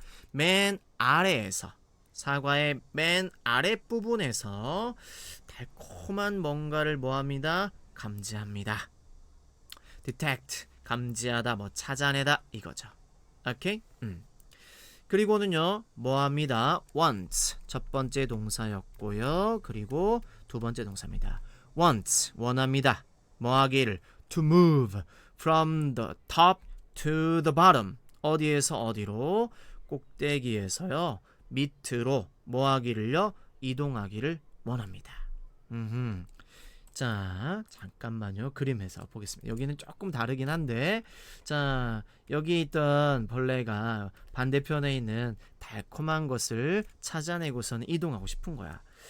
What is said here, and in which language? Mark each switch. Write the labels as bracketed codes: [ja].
[ko] 맨 아래에서 사과의 맨 아랫부분에서 달콤한 뭔가를 뭐합니다? 감지합니다. detect, 감지하다, 뭐 찾아내다 이거죠. 오케이? 그리고는요, 뭐합니다? want, 첫 번째 동사였고요. 그리고 두 번째 동사입니다. want, 원합니다. 뭐하기를? [en] to move from the top to the bottom. [ko] 어디에서 어디로? 꼭대기에서요. 밑으로 뭐하기를요? 이동하기를 원합니다. 자, 잠깐만요. 그림에서 보겠습니다. 여기는 조금 다르긴 한데, 자, 여기 있던 벌레가 반대편에 있는 달콤한 것을 찾아내고서는 이동하고 싶은 거야.